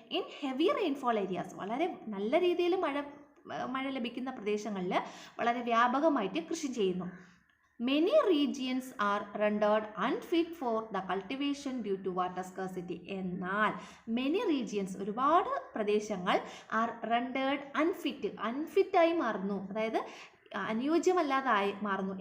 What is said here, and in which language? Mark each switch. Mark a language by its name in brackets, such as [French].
[English] in heavy rainfall areas, [Malayalam] വളരെ നല്ല രീതിയിൽ മഴ ലഭിക്കുന്ന പ്രദേശങ്ങളിൽ വളരെ വ്യാപകമായിട്ട് കൃഷി ചെയ്യുന്നു. [English] Many regions are rendered unfit for the cultivation due to water scarcity. [Malayalam] എന്നാൽ [English] many regions, [Malayalam] ഒരുപാട് പ്രദേശങ്ങൾ [English] are rendered unfit [Malayalam] ആയി മാറുന്നു, അതായത് അനുയോജ്യമല്ലാതായി മാറുന്നു.